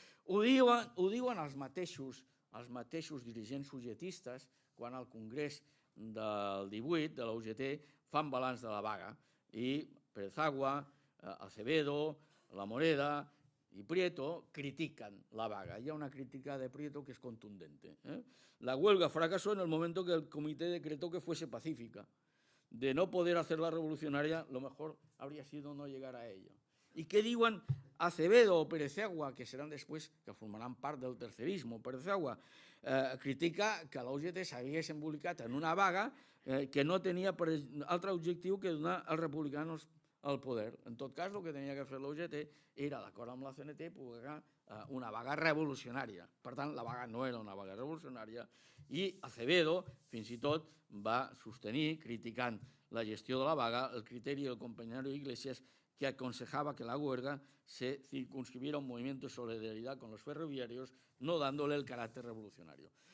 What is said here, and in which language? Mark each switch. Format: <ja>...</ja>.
<ca>Ho diuen els mateixos dirigents ugetistes quan al Congrés del 18 de la UGT fan balanç de la vaga i Pérez Agua, Acevedo, La Moreda</ca> <es>y Prieto critican</es> <ca>la vaga.</ca> <es>Hay una crítica de Prieto que es contundente. La huelga fracasó en el momento que el comité decretó que fuese pacífica. De no poder hacerla revolucionaria, lo mejor habría sido no llegar a ella.</es> <ca>¿Y qué diuen Acevedo o Pérez Agua, que serán después, que formaran part del tercerismo? Pérez Agua critica que la UGT s'hagués embolicat en una vaga que no tenia altre objectiu que donar als republicanos al poder. En tot cas, el que tenia que fer la UGT era, d'acord amb la CNT, publicar una vaga revolucionària. Per tant, la vaga no era una vaga revolucionària i Acevedo, fins i tot, va sostenir, criticant la gestió de la vaga, el criteri del compañero Iglesias,</ca> <es>que aconsejaba que la huelga se circunscribiera a un movimiento de solidaridad con los ferroviarios, no dándole el carácter revolucionario.</es>